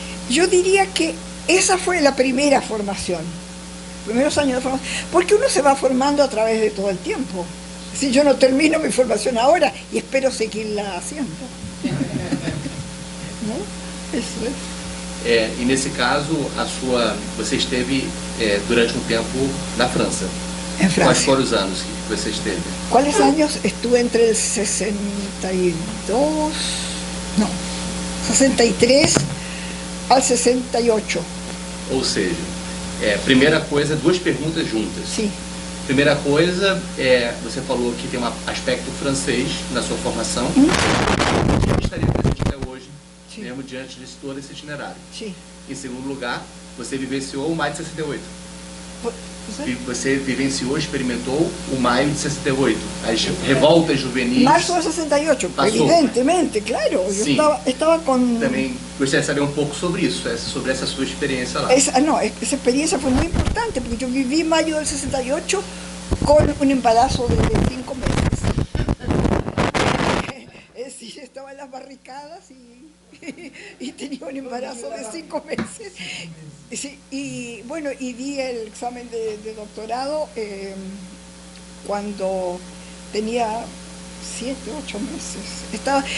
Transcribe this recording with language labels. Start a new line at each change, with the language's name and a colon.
Spanish: Yo diría que esa fue la primera formación, primeros años de formación, porque uno se va formando a través de todo el tiempo. Si yo no termino mi formación ahora y espero seguirla haciendo, ¿no? Eso es.
Portuguese: E nesse caso, você esteve durante tempo na França.
Spanish: En Francia.
Portuguese: Quais foram os anos que você esteve?
Spanish: ¿Cuáles años? Estuve entre el 63 al 68.
Portuguese: Ou seja, primeira coisa, duas perguntas juntas. Sim. Primeira coisa, você falou que tem um aspecto francês na sua formação. Estaria presente até hoje, Sim. mesmo diante de todo esse itinerário. Sim. Em segundo lugar, você vivenciou o maio de 68.
Spanish: ¿Sí?
Portuguese: Você vivenciou, experimentou o maio de 68, as revoltas juvenis.
Spanish: Marzo de 68, Pasó. Evidentemente, claro. Yo Sí. estaba con...
Portuguese: Também gostaria de saber um pouco sobre isso, sobre essa sua experiência lá.
Spanish: Esa experiencia fue muy importante, porque yo viví mayo del 68 con un embarazo de 5 meses. Es decir, estaba en las barricadas y tenía un embarazo de 5 meses. Sí, y bueno, y di el examen de doctorado cuando tenía 7, 8 meses.